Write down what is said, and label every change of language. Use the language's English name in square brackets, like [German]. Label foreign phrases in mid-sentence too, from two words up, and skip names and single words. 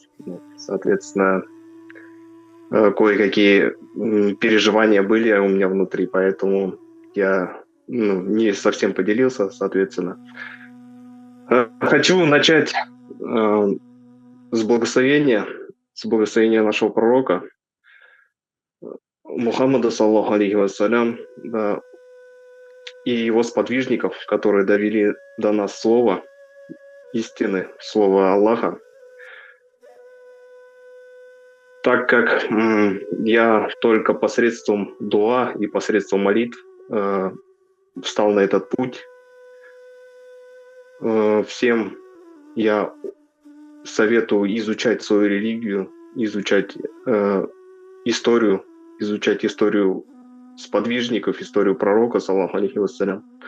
[Russian] Соответственно, кое-какие переживания были у меня внутри, поэтому я не совсем поделился, соответственно. Хочу начать с благословения нашего пророка Мухаммада, [Arabic] صلى الله عليه وسلم, [Russian] да, и его сподвижников, которые довели до нас слово истины, слово Аллаха. Так как я только посредством дуа и посредством молитв встал на этот путь, всем я советую изучать свою религию, изучать историю сподвижников, историю пророка, [Arabic] صلى الله عليه وسلم.